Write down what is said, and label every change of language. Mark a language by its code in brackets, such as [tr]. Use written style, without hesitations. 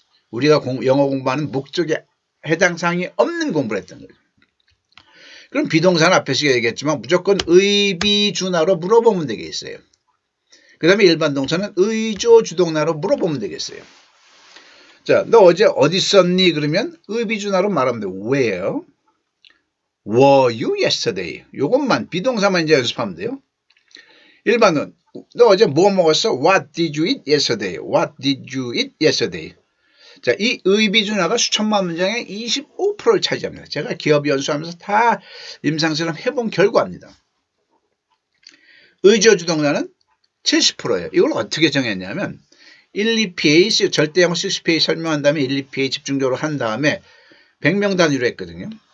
[ko] 우리가 영어 공부하는 목적에 해당 사항이 없는 공부를 했던 거죠. 그럼 비동사는 앞에서 얘기했지만 무조건 의비주나로 물어보면 되겠어요. 그 다음에 일반 동사는 의조주동나로 물어보면 되겠어요. 자, 너 어제 어디 있었니? 그러면 의비주나로 말하면 돼요. [en] Where were you yesterday? [ko] 요것만 비동사만 이제 연습하면 돼요. 일반은 너 어제 뭐 먹었어? [en] What did you eat yesterday? What did you eat yesterday? [ko] 자, 이 의비주나가 수천만 문장의 25%를 차지합니다. 제가 기업 연수하면서 다 임상실험 해본 결과입니다. 의조주동사는 70%예요. 이걸 어떻게 정했냐면 1, 2PA, 절대형 6PA 설명한 다음에 1, 2PA 집중적으로 한 다음에 100명 단위로 했거든요.